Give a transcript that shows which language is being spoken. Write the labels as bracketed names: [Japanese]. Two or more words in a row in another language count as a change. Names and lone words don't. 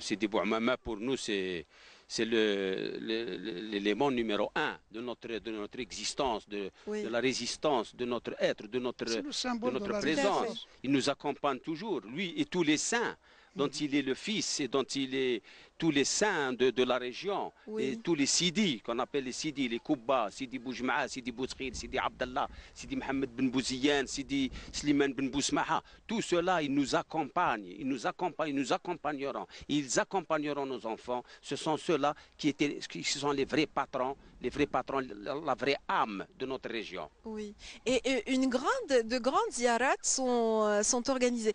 [French] Sidi Bouamama, pour nous, c'est l'élément numéro un de notre existence, de la résistance, de notre être, de notre présence. Il nous accompagne toujours, lui et tous les saints dont il est le fils et dont il est tous les saints de la région, et tous les sidis, qu'on appelle les sidis, les Koubba, Sidi Boujma'a, Sidi Boutkhil, Sidi Abdallah, Sidi Mohamed Ben Bouziyan, Sidi Slimane Ben Bousmaha, tout cela, ils nous accompagnent, ils nous accompagneront, ils accompagneront nos enfants. Ce sont ceux-là qui sont les vrais patrons, la vraie âme de notre région. Oui, et de grandes ziarats sont organisées.